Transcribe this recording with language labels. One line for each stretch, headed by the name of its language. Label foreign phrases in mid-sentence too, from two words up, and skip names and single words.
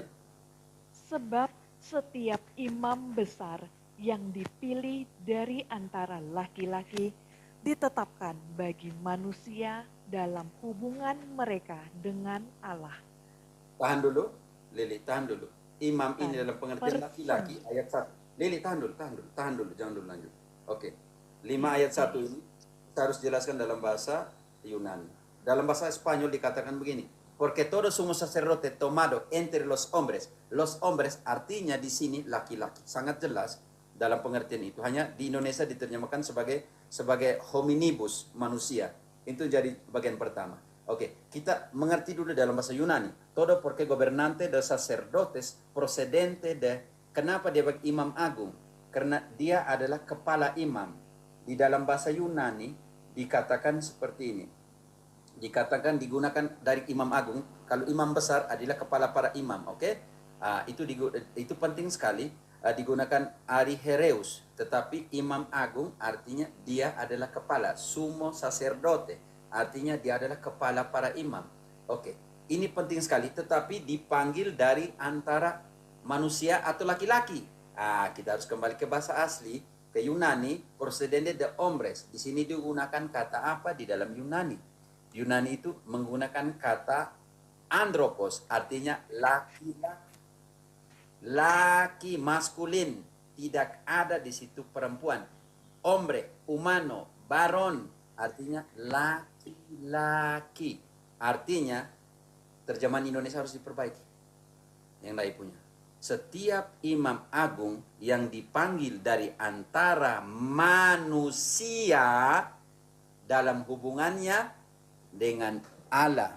Indonesian: sebab setiap imam besar yang dipilih dari antara laki-laki ditetapkan bagi manusia dalam hubungan mereka dengan Allah. Tahan dulu, Lili, tahan dulu. Imam ini Dan dalam pengertian laki-laki ayat 1. Lili, tahan dulu, jangan dulu lanjut. Oke. 5 ayat 1 ini kita harus jelaskan dalam bahasa Yunani. Dalam bahasa Spanyol dikatakan begini.
Spanish: Porque todo sumo sacerdote tomado entre los hombres. Los hombres
Indonesian: artinya di sini laki-laki. Sangat jelas dalam pengertian itu. Hanya di Indonesia diterjemahkan sebagai hominibus, manusia. Itu jadi bagian pertama. Oke, kita mengerti dulu dalam bahasa Yunani.
Spanish: Todo porque gobernante de sacerdotes procedente de.
Indonesian: Kenapa dia bagi imam agung? Karena dia adalah kepala imam. Di dalam bahasa Yunani dikatakan seperti ini. Dikatakan digunakan dari imam agung. Kalau imam besar adalah kepala para imam, oke? Itu penting sekali. Digunakan arihereus, tetapi imam agung artinya dia adalah kepala,
Spanish: sumo sacerdote.
Indonesian: Artinya dia adalah kepala para imam. Oke, ini penting sekali. Tetapi dipanggil dari antara manusia atau laki-laki. Kita harus kembali ke bahasa asli, ke Yunani,
Spanish: procedente de hombres.
Indonesian: Di sini digunakan kata apa di dalam Yunani? Yunani itu menggunakan kata andropos, artinya laki-laki. Laki maskulin, tidak ada di situ perempuan.
Spanish: Hombre, humano,
Indonesian: baron, artinya laki-laki. Artinya terjemahan Indonesia harus diperbaiki. Yang lain punya. Setiap imam agung yang dipanggil dari antara manusia dalam hubungannya dengan Allah.